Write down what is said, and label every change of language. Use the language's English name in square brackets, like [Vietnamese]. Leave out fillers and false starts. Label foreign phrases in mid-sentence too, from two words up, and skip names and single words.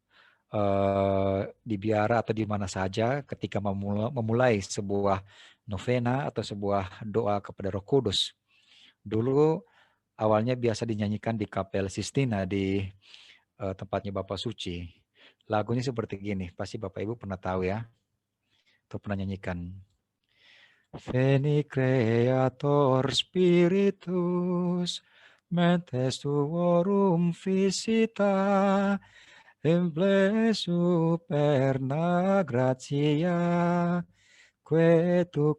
[Indonesian] di biara atau di mana saja ketika memulai sebuah novena atau sebuah doa kepada Roh Kudus. Dulu awalnya biasa dinyanyikan di Kapel Sistina di tempatnya Bapak Suci. Lagunya seperti gini, pasti Bapak Ibu pernah tahu ya, atau pernah nyanyikan. [Latin] Veni Creator Spiritus, mentes tuorum visita, Emble superna gratia, que tu